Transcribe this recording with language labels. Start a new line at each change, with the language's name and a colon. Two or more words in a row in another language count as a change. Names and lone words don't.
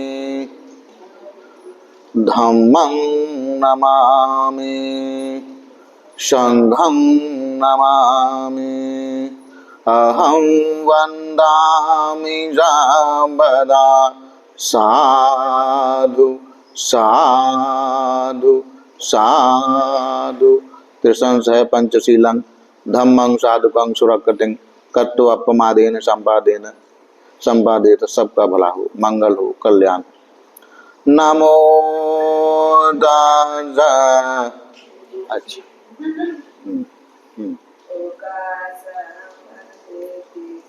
Pali: धम्मं नमामि संघं नमामि अहं वन्दामि सर्वदा साधु साधु साधु त्रिसंशय पंचशीलं धम्मं साधुकं सुरक्षितं कत्तो अपमादेन संपादेत
Hindi: सबका भला हो मंगल हो कल्याण। नमो दादा अच्छा